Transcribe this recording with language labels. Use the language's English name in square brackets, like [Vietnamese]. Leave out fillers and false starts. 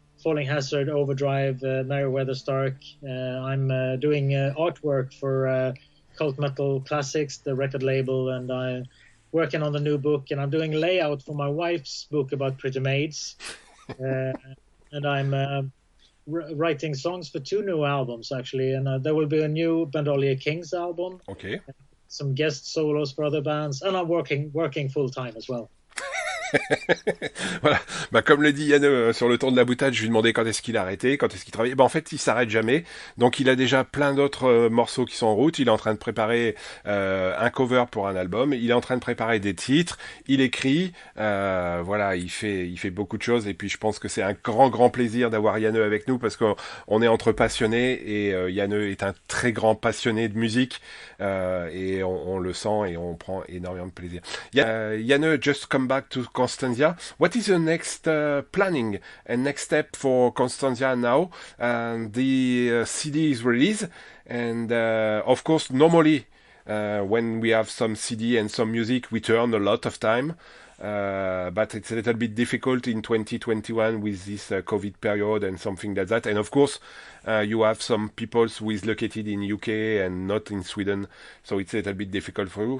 [English] Falling Hazard, Overdrive, Merryweather Stark. I'm doing artwork for Cult Metal Classics, the record label, and I'm working on the new book, and I'm doing layout for my wife's book about pretty maids. And I'm writing songs for 2 new albums, actually, and there will be a new Bandolier Kings album. Ok. Some guest solos for other bands, and I'm working full time as well. [French] Voilà. Bah, comme le dit Janne sur le tour de la boutade, je lui ai demandé quand est-ce qu'il a arrêté, quand est-ce qu'il travaillait. Bah, en fait, il s'arrête jamais. Donc, il a déjà plein d'autres morceaux qui sont en route. Il est en train de préparer un cover pour un album. Il est en train de préparer des titres. Il écrit. Voilà, il fait beaucoup de choses. Et puis, je pense que c'est un grand plaisir d'avoir Janne avec nous parce qu'on est entre passionnés et Janne est un très grand passionné de musique et on le sent et on prend énormément de plaisir. [English] Janne, just come back to Constancia. What is the next planning and next step for Constancia now? The CD is released, and of course, normally when we have some CD and some music, we turn a lot of time. But it's a little bit difficult in 2021 with this COVID period and something like that. And of course, you have some people who is located in UK and not in Sweden, so it's a little bit difficult for you.